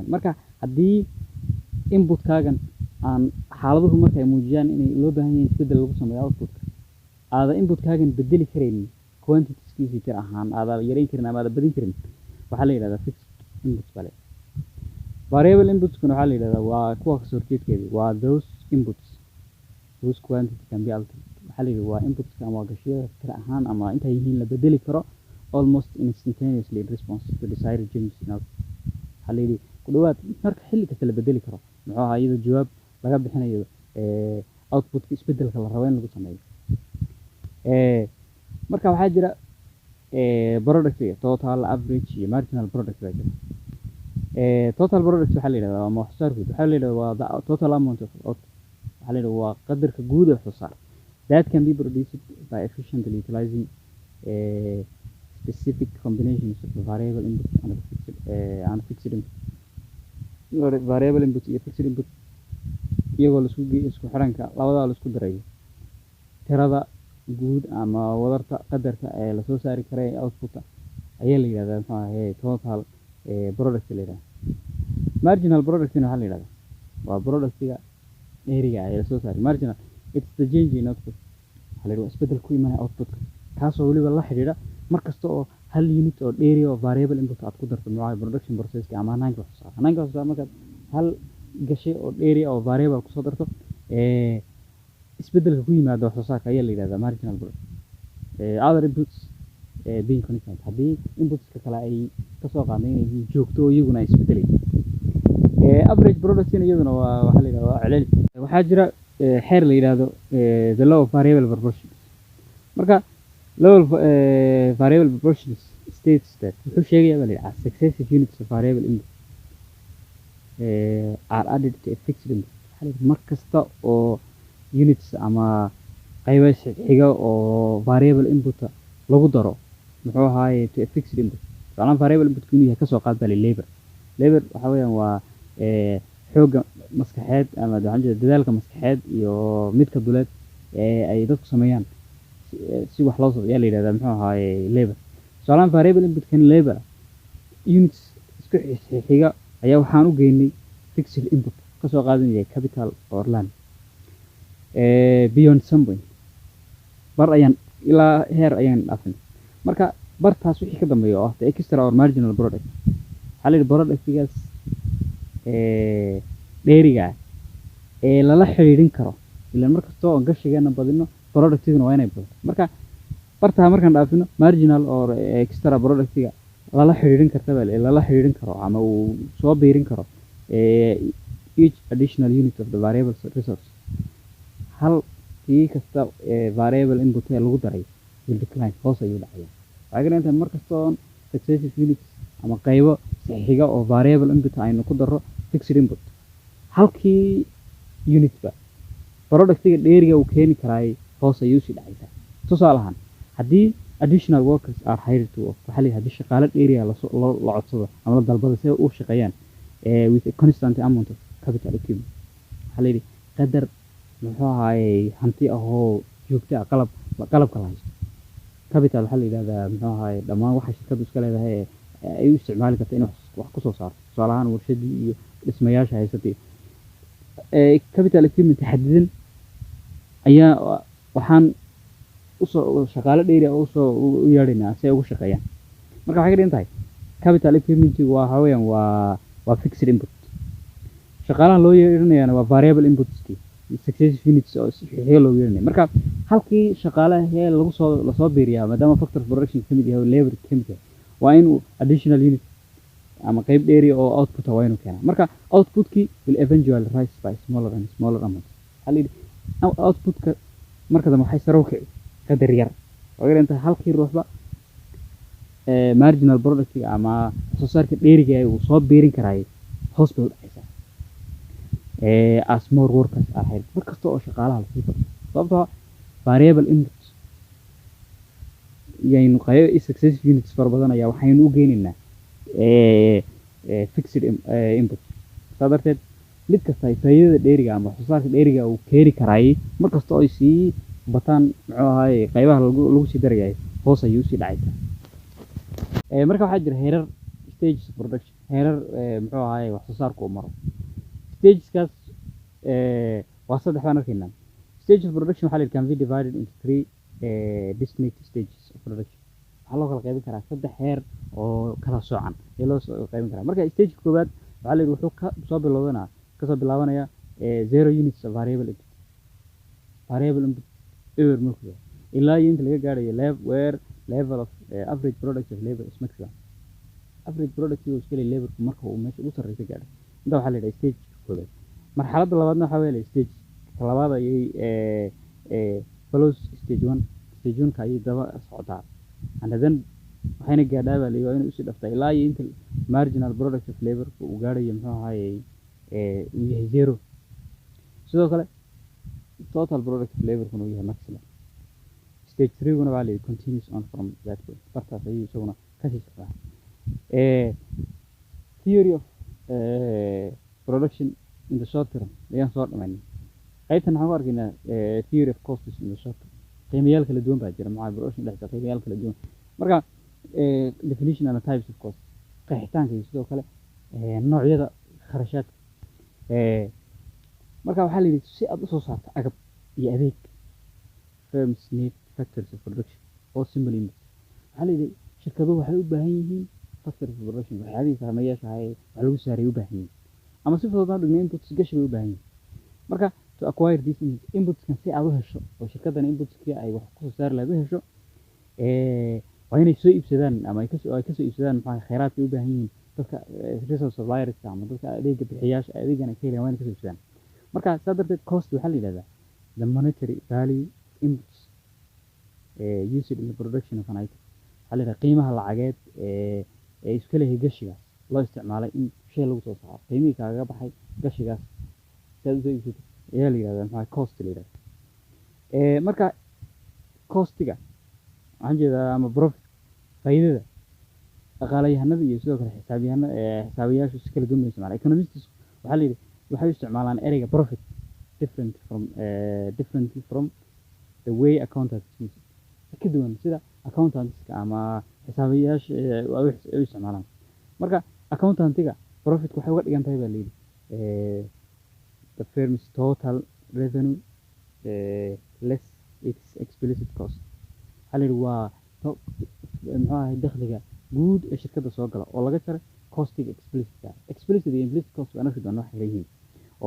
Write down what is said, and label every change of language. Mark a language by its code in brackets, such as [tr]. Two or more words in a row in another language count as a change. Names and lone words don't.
[so] marka haddii inputkaagan aan xaaladuhu marka ay muujiyaan inay loo baahan yahay isbedel lagu sameeyo outputka aada inputkaagan bedeli karaynin quantitiskiisii tir ahaan aada yareyn karin ama aada badin karin waxaa la yidhahdaa [en] fixed inputs [so] bale. variable inputskuna waxaa la yidhahdaa waa kuwa kasoo horjeedkeedii waa [en] those inputs whose quantity can be altered. [so] waxaa la yidhi waa inputska ama gashiyada tir ahaan ama intay yihiin la bedeli karo [en] almost instantaneously in response to desired changes in output. [so] waxaa la yidhi ku dhawaad marka xilli kasta la bedeli karo muxuu ahaa iyadoo jawaab laga bixinayo outputka isbedelka la rabo in lagu sameeyo. marka waxaa jira productiga [en] total average [so] iyo [en] marginal product [so] baa jira. [en] total product [so] waxaa la yidhahdaa waa wax soo saar guud waxaa la yidhahdaa waa [en] the total amount of output. [so] waxaa la yidhahdaa waa qadarka guud ee wax soo saar [en] that can be produced by efficiently utilizing specific combinations of variable input and fixed input. variable input [so] iyo [en] fixed input [so] iyagoo la isku xiranka labadaa la isku darayo tirada guud ama wadarta qadarka ee la soo saari karay outputka ayaa la yidhahdaa maxaa ahaye [en] total product [so] la yidhahdaa. marginal productina waxaa la yidhahdaa waa productiga dheeriga ee la soo saaray. [en] marginal it's the change in output [so] waxaa la yidhahdaa isbedel ku imanaya outputka kaasoo weliba la xidhiidha mar kasta oo hal unit oo dheeri oo [en] variable input [so] aad ku darto maxaa production processka ama hanaanka wax soo saar hanaanka wax soo saar markaad hal gashay oo dheeri oo variable kusoo darto isbedelka ku yimaada wax soo saarka ayaa la yidhahdaa [en] marginal product. other inputs being constant [so] haddii inputska kale ay kasoo qaadeen inay yihiin joogto oo iyaguna ay isbedelayaan. average productina iyaduna waa waxaa la yidhahdaa waa celcelis. waxaa jira xeer la yidhaahdo [en] the law of variable proportions. marka law of variable proportions states that [so] wuxuu sheegayaa baa la yidhahdaa [en] successive units of variable input are added to a fixed input. [so] waxaa la yidhahdaa mar kasta oo units ama qaybo xiga oo [en] variable input [so] lagu daro muxuu ahaaye [en] to a fixed input. [so] tusaale [en] variable input [so] inuu yahay kasoo qaad baa labor waxa weeyaan waa xoogga maskaxeed ama waxaan jeedaa dadaalka maskaxeed iyo midka duleed ee ay dadku sameeyaan si wax loo soo yaa la yidhahdaa muxuu ahaaye labor. tusaale [en] variable input [so] kan labor units isku xiga ayaa waxaan u geynay [en] fixed input [so] kasoo qaadanaya [en] capital or land. beyond some point [so] bar ayaan ilaa heer ayaan dhaafin. marka bartaas wixii ka dambeeya oo ah [en] the extra or marginal product [so] waxaa la yidhi productigaas dheeriga ee lala xidhiidhin karo ilaan mar kastoo aan gashigeena badino productiguna waa inay badato. marka bartaa markaan dhaafino [en] marginal or extra [so] productiga lala xidhiidhin karta lala xidhiidhin karo ama uu soo biirin karo [en] each additional unit of the variable resource. [so] hal kii kasta [en] variable input [so] ee lagu daray [en] will decline [so] hoos ayuu dhacaya. waxay ka dhigan mar kasta oo [en] successive units [so] ama qaybo xiga oo [en] variable input [so] aynu ku darro [en] fixed input [so] halkii unitba productiga dheeriga uu keeni karaay hoos ayuu sii dhacaysaa. tusaale ahaan haddii [en] additional workers are hired to work [so] waxaa la yidhahdaa haddii shaqaale dheeriga la codsado ama la dalbado si ay u shaqeeyaan [en] with a constant amount of capital equipment [so] waxaa la yidhi qadar muxuu ahaaye hanti ahoo joogta ah qalabka la haysto. capital waxaa la yidhahdaa muxuu ahaaye dhammaan waxa shirkaddu iska leedahay ay u isticmaali karta in wax kusoo saarto tusaale ahaan warshadii iyo dhismayaasha haysatay. [en] capital equipment [so] xadidan ayaa waxaan usoo shaqaale dheeri ah usoo u yeedhaynaa si ay ugu shaqeeyaan marka waxay ka dhigan tahay [en] capital equipment [so] waxa weeyaan waa [en] fixed input [so] shaqaalaha loo yeedhanayaana waa variable inputski [en] successive units [so] oo si xigay loo yeedhanaya marka halkii shaqaalaha ee lasoo biiriyaa maadaama [en] factor of production [so] ka mid yahay oo labor ka mid yahay waa inuu [en] additional unit [so] ama qayb dheeri oo output waa inuu keenaa marka outputkii [en] will eventually rise by smaller and smaller amounts [so] outputka marka dambe waxay sare u kici qadar yar oo inta halkii ruuxba [en] marginal product [so] ama soo saarka dheeriga uu soo biirin karay hoos bay u dhacaysaa [en] as more workers are hired [so] markasta oo shaqaalaha la sii bato sababtoo [en] variable input [so] yaynu qayb [en] successive units [so] fara badan ayaa waxaynu u geynaynaa [en] fixed input [so] saa darteed mid kasta ay faa'iidada dheeriga ama soo saarka dheeriga uu keeni karay markasta oo ay sii bataan muxuu ahaay qaybaha lagu sii darayay hoos ayuu sii dhacaysaa marka waxaa jira heerar [en] stages of production [so] heerar muxuu ahaay wax soo saarku uu maro stageskaas waa saddex baan arkaynaa [en] stage of production [so] waxaa la [en] can be divided into three distinct stages of production [so] waxaa loo kala qaybin karaa saddex heer oo kala soocan ee loo qaybin karaa marka [en] stage [so] koowaad waxaa la wuxuu kasoo bilaabanaya [en] 0 units of variable input ever [so] markuu ilaa inta laga gaarayo [en] level of average product of labor is maximum average product [so] uu iska leeyahay labor marka uu meesha ugu sarreeyo gaaro inta waxaa la yiraahdaa stage koowaad marxaladda labaadna waxaa weeye stage labaad ayay [en] follows stage 1 [so] ka ayay daba socotaa [en] and then [so] waxayna gaadhaa baa leeyahay inuu sii dhafta ilaa inta [en] marginal product of labor [so] uu gaarayo muxuu ahaayay uu yahay 0 sidoo kale [en] total product of labor [so] uu yahay maximum stage 3 guna waa leeyahay [en] continues on from that point [so] fartaas ayuu isaguna ka sii socdaa [en] theory of production in the short term [so] ayaan soo dhamaynay qaybtan waxaan ku arkaynaa [en] theory of costs in the short term [so] qiimayaal kala duwan baa jira maxaa production dhexda qiimayaal kala duwan marka [en] definition and types of costs [so] qeexitaanka iyo sidoo kale noocyada kharashaadka marka waxaa la yidhi si aad usoo saarto agab iyo adeeg [en] firms need factors of production [so] oo [en] simple units [so] waxaa la yidhi shirkaduhu waxay u baahan yihiin [en] factors of production [so] waxyaabihii saamayaasha wax lagu saaray u baahan yihiin ama si fudud aan dhigno inputs gashi bay u baahan yihiin marka [en] to acquire these [so] inputskan si aad u hesho oo shirkadan inputskii ay wax kusoo saari lahayd u hesho waa inay soo iibsadaan ama ay kasoo iibsadaan maxaa kheyraadka u baahan yihiin dadka [en] resource suppliers [so] ama dadka adeega bixiyaasha adeegana ka helayaan waa inay kasoo iibsadaan marka saa darteed cost waxaa la yidhahdaa [en] the monetary value inputs used in the production of an item [so] waxaa la yidhahdaa qiimaha lacageed ee iska leeyahay gashigaas loo isticmaalay in shay lagu soo saaro qiimihii kaaga baxay gashigaas si aad usoo iibsato ayaa la yidhahdaa maxaa cost la yidhahdaa marka costiga waxaan jeedaa ama profit faa'iidada dhaqaalayahanada iyo sidoo kale xisaabiyaashu si kala duwan bay isticmaalaan economists waxaa la yidhi waxay u isticmaalaan ereyga profit [en] differently from the way accountants use it [so] ka duwan sida accountantska ama xisaabiyaasha ay u isticmaalaan marka accountantiga profit waxay uga dhigan tahay baa la yidhi [en] the firm's total revenue less its explicit cost [so] waxaa la yidhi waa muxuu ahay dakhliga guud ee shirkadda soo gala oo laga jaray costiga explicit iyo [en] implicit cost [so] waa nafsi doona waxay leeyihiin oo